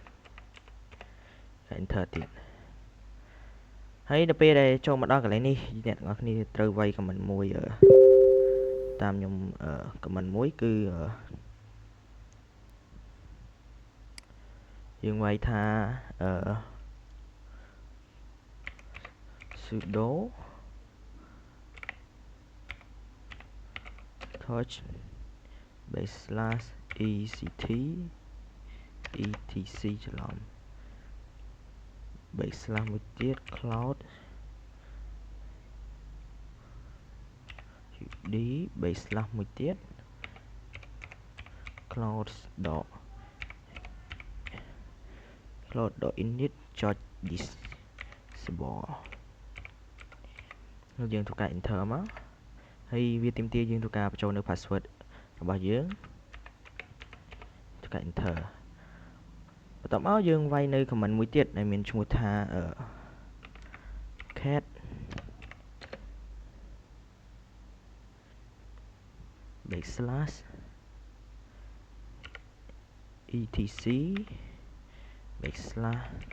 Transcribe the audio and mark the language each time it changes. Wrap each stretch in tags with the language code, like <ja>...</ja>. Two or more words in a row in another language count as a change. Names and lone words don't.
<km>enter ទៀតហើយដល់ពេលដែលចូលមកដល់កន្លែងនេះអ្នកទាំងអស់គ្នាត្រូវវាយ comment មួយតាមខ្ញុំcomment មួយគឺយើងវាយថា sudo</km> <en>touch /ect etc ច្រឡំ backslash មួយទៀត cloud ud backslash មួយទៀត cloud init disable</en> <km>យើងធ្វើការ enter មកហើយវាទាមទារយើងធ្វើការបញ្ចូលនៅ password របស់យើងធ្វើការ enter បន្ទាប់មកយើងវាយនៅ comment មួយទៀតដែលមានឈ្មោះថា</km> <en>cat backslash etc backslash</en>